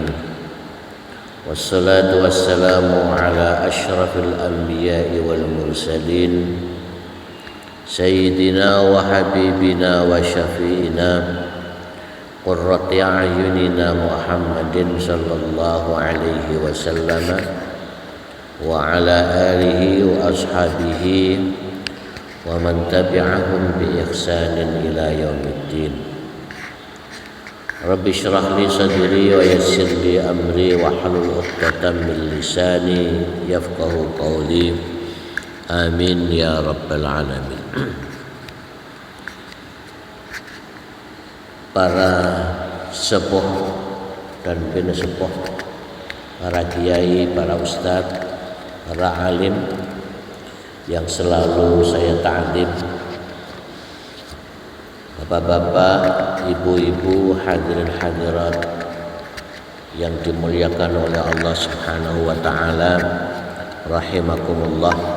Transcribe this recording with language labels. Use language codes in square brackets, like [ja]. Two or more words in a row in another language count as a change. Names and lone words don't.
[ar] والصلاة والسلام على أشرف الأنبياء والمرسلين سيدنا وحبيبنا وشفيعنا قرة أعيننا محمد صلى الله عليه وسلم وعلى آله وأصحابه ومن تبعهم بإحسان إلى يوم الدين. رب اشرح لي صدري ويسر لي أمري واحلل عقدة من لساني يفقهوا قولي. آمين يا رب العالمين. [id] Para sepuh dan bin sepuh, para kiai, para ustadz, para alim yang selalu saya ta'lim, bapak-bapak, ibu-ibu, hadirin hadirat yang dimuliakan oleh Allah [ar] سبحانه وتعالى, [id] rahimakumullah.